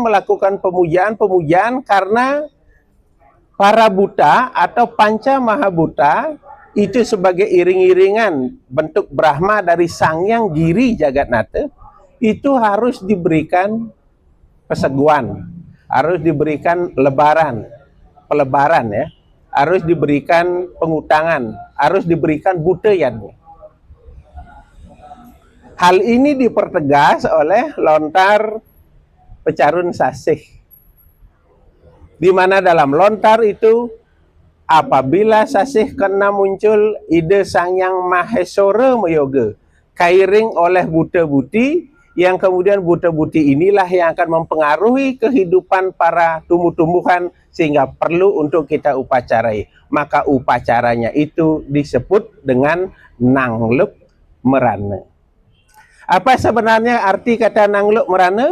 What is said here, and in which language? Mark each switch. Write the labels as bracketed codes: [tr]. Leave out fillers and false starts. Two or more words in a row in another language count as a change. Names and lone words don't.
[id] melakukan pemujaan-pemujaan karena para buta atau panca mahabuta itu sebagai iring-iringan bentuk Brahma dari Sangyang Giri Jagatnata, itu harus diberikan peseguan, harus diberikan pelebaran ya, harus diberikan pengutangan, harus diberikan buteyan. Hal ini dipertegas oleh lontar Pecarun Sasih, di mana dalam lontar itu apabila sasih kena muncul ide Sangyang Maheswara Yoga, kairing oleh buta-buti, yang kemudian buta-buti inilah yang akan mempengaruhi kehidupan para tumbuh-tumbuhan sehingga perlu untuk kita upacarai. Maka upacaranya itu disebut dengan nangluk merana. Apa sebenarnya arti kata nangluk merana?